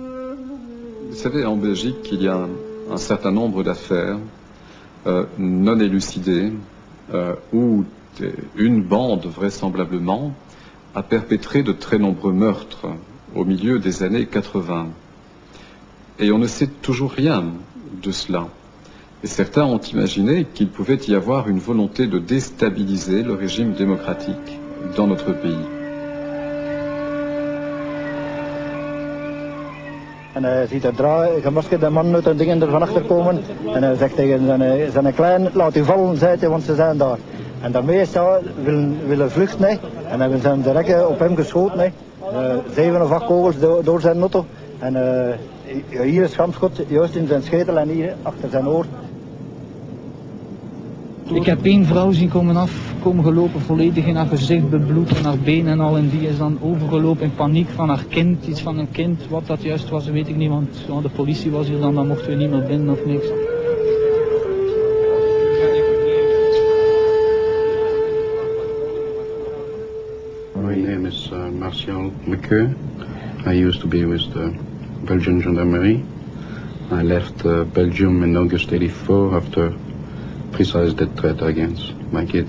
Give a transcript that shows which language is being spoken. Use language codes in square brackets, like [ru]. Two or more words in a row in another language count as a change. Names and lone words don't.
[fr] Vous savez, en Belgique, il y a un certain nombre d'affaires non élucidées où une bande, vraisemblablement, a perpétré de très nombreux meurtres au milieu des années 80. Et on ne sait toujours rien de cela. Et certains ont imaginé qu'il pouvait y avoir une volonté de déstabiliser le régime démocratique dans notre pays. [nl] En hij ziet er gemaskerde mannen uit en dingen er van achter komen. En hij zegt tegen zijn klein, laat u vallen, zei hij, want ze zijn daar. En daarmee is hij willen vluchten. Hè. En hebben ze direct op hem geschoten. Hè. 7 of 8 kogels door zijn auto. En hier is schampschot, juist in zijn schedel en hier achter zijn oor. Ik heb één vrouw zien komen gelopen, volledig in haar gezicht bebloed en haar benen en al. En die is dan overgelopen in paniek van haar kind, iets van een kind. Wat dat juist was, weet ik niet, want ja, de politie was hier dan mochten we niet meer binnen of niks. [en] My name is Martial Lequeur. I used to be with the Belgian Gendarmerie. I left Belgium in August '84 after precise death threat against my kids.